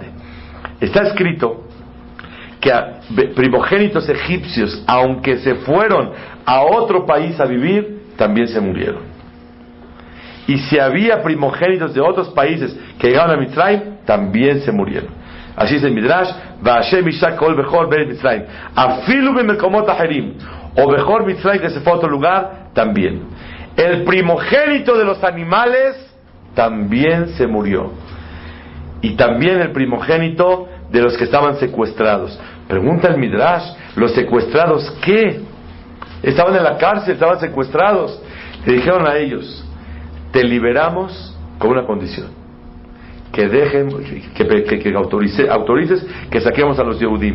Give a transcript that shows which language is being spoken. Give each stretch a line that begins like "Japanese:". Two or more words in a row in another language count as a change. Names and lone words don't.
Spanish: Está escrito que a primogénitos egipcios, aunque se fueron a otro país a vivir, también se murieron. Y si había primogénitos de otros países que llegaron a Mitzrayim, también se murieron. Así es el Midrash,
Hebrew: ויה׳ הכה כל בכור בארץ מצרים, אפילו במקומות אחרים, או בכור מצרים
Spanish: que se fue a otro lugar, también. El primogénito de los animales también se murió. Y también el primogénito de los que estaban secuestrados. Pregunta el Midrash, ¿los secuestrados qué? Estaban en la cárcel, estaban secuestrados. Le dijeron a ellos, te liberamos con una condición, que dejen, que autorices que saquemos a los Yehudim.